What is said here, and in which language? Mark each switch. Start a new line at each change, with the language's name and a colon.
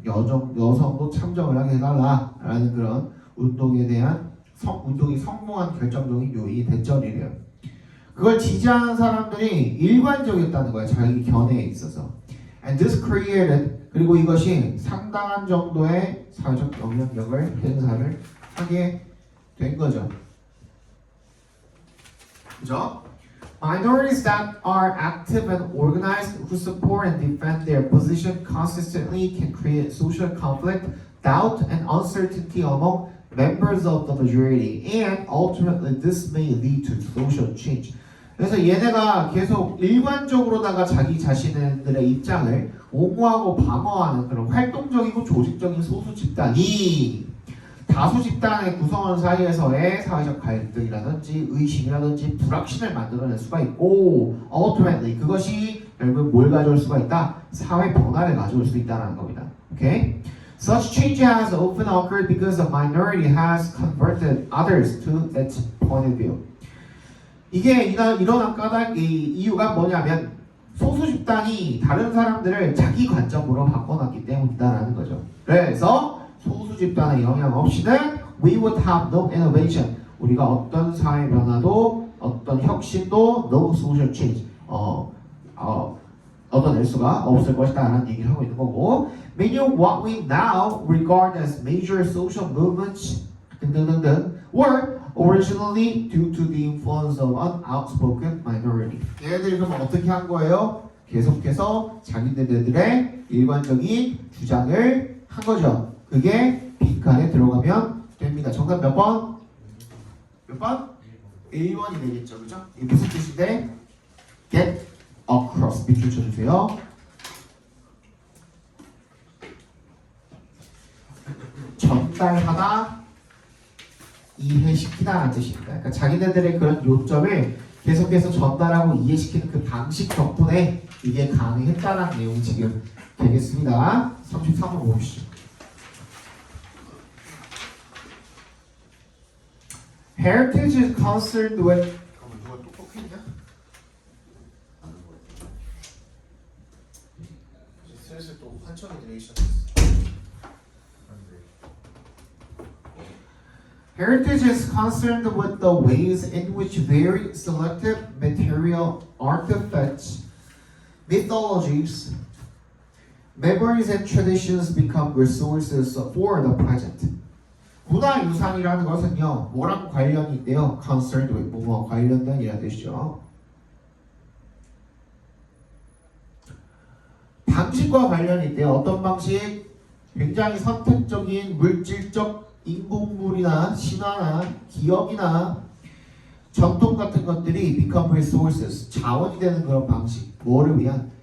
Korean: 여성도 참정을 하게 해달라라는 그런 운동에 대한 운동이 성공한 결정적인 요인이 됐죠.이래요. 그걸 지지하는 사람들이 일관적이었다는 거야. 자기 견해에 있어서.
English: And this created,
Korean: 그리고 이것이 상당한 정도의 사회적 영향력을 행사를 하게 된 거죠. 그죠?
English: Minorities that are active and organized, who support and defend their position consistently, can create social conflict, doubt, and uncertainty among members of the majority, and ultimately this may lead to social change.
Korean: 그래서 얘네가 계속 일관적으로다가 자기 자신들의 입장을 옹호하고 방어하는 그런 활동적이고 조직적인 소수 집단이 다수 집단의 구성원 사이에서의 사회적 갈등이라든지 의심이라든지 불확신을 만들어낼 수가 있고
English: ultimately
Korean: 그것이 결국 뭘 가져올 수가 있다? 사회 변화를 가져올 수 있다는 겁니다.
English: Okay? Such change has often occurred because the minority has converted others to its point of view.
Korean: 이게 일어난 까닭이 이유가 뭐냐면 소수 집단이 다른 사람들을 자기 관점으로 바꿔놨기 때문이다라는 거죠. 그래서 소수 집단의 영향 없이는
English: we would have no innovation.
Korean: 우리가 어떤 사회 변화도 어떤 혁신도
English: no social change
Korean: 얻어낼 수가 없을 것이다라는 얘기를 하고 있는 거고
English: many of what we now regard as major social movements
Korean: 등등등등
English: were originally due to the influence of an outspoken minority.
Korean: 얘네들이 그럼 어떻게 한 거예요? 계속해서 자기네들의 일관적인 주장을 한 거죠. 그게 빈칸에 들어가면 됩니다. 정답 몇 번? 몇 번? 1번이 되겠죠. 그죠? 이게 무슨 뜻인데?
English: Get across.
Korean: 밑줄 쳐주세요. 전달하다, 이해시키다라는 뜻입니다. 그러니까 자기네들의 그런 요점을 계속해서 전달하고 이해시키는 그 방식 덕분에 이게 가능했다는 내용이 지금 되겠습니다. 33번 보시죠.
English: Heritage is concerned with
Korean: 누가 똑똑했냐? 슬슬 또 환청이 들리기 시작했어.
English: Heritage is concerned with the ways in which very selective material artifacts mythologies, memories and traditions become resources for the present.
Korean: 문화유산이라는 것은요, 뭐랑 관련이 있대요?
English: concerned with,
Korean: 뭐와 관련된이라는 뜻이죠. 방식과 관련이 있대요. 어떤 방식? 굉장히 선택적인 물질적 인공물이나 신화나 기억이나 전통 같은 것들이
English: become resources,
Korean: 자원이 되는 그런 방식. 뭐를 위한?